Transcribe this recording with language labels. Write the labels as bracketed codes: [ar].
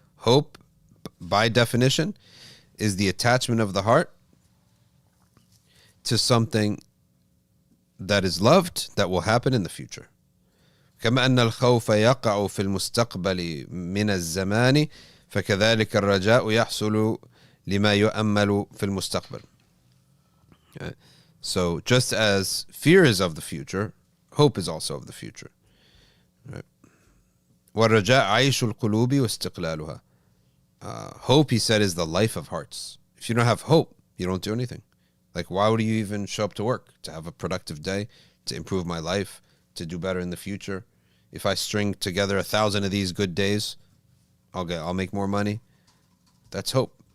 [en] Hope, by definition, is the attachment of the heart to something that is loved that will happen in the future. [ar] كما أن الخوف يقع في المستقبل من الزمان فكذلك الرجاء يحصل لما يؤمل في المستقبل. [en] So just as fear is of the future, hope is also of the future. [ar] والرجاء عيش القلوب واستقلالها. [en] Hope, he said, is the life of hearts. If you don't have hope, you don't do anything. Like, why would you even show up to work? To have a productive day, to improve my life, to do better in the future. If I string together 1,000 of these good days, I'll make more money. That's hope.